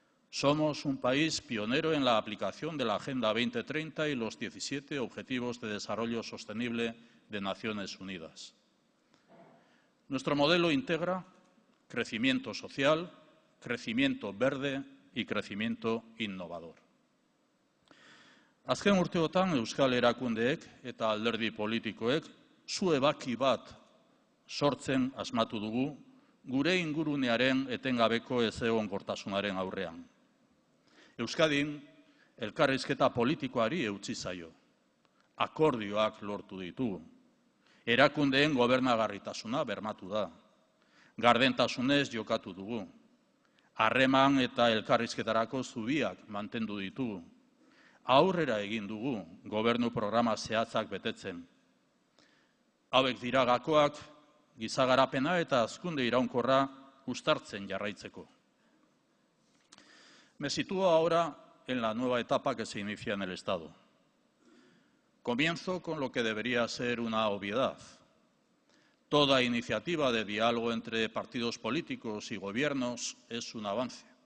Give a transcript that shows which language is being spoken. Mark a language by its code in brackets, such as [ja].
[es] Somos un país pionero en la aplicación de la Agenda 2030 y los 17 Objetivos de Desarrollo Sostenible de Naciones Unidas. Nuestro modelo integra crecimiento social, crecimiento verde y crecimiento innovador. [eu] Azken urteotan Euskal Erakundeek eta alderdi politikoek su ebaki bat sortzen asmatu dugu gure ingurunearen etengabeko ezegonkortasunaren aurrean. Euskadin elkarrizketa politikoari eutsi zaio. Akordioak lortu ditugu. Erakundeen gobernagarritasuna bermatu da. Gardentasunez jokatu dugu. Harreman eta elkarrizketarako zubiak mantendu ditugu. Aurrera egin dugu gobernu programa zehatzak betetzen. Hauek dira gakoak gizagarapena eta hazkunde iraunkorra uztartzen jarraitzeko. [es] Me sitúo ahora en la nueva etapa que se inicia en el Estado. Comienzo con lo que debería ser una obviedad. Toda iniciativa de diálogo entre partidos políticos y gobiernos es un avance.